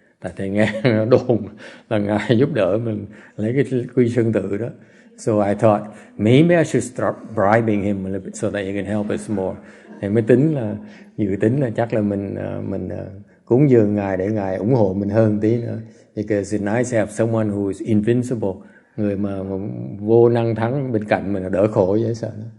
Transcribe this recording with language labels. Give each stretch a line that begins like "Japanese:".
Vietnamese: Tại thầy nghe đồn là ngài giúp đỡ mình lấy cái quy sơn tự đó.
English: So I thought maybe I should start bribing him a little bit so that he can help us more.
Vietnamese: Thì mới tính là dự tính là chắc là mình cúng dường Ngài để Ngài ủng hộ mình hơn tí nữa.
English: Because it's nice to have someone who is invincible,
Vietnamese: người mà vô năng thắng bên cạnh mình là đỡ khổ dễ sợ.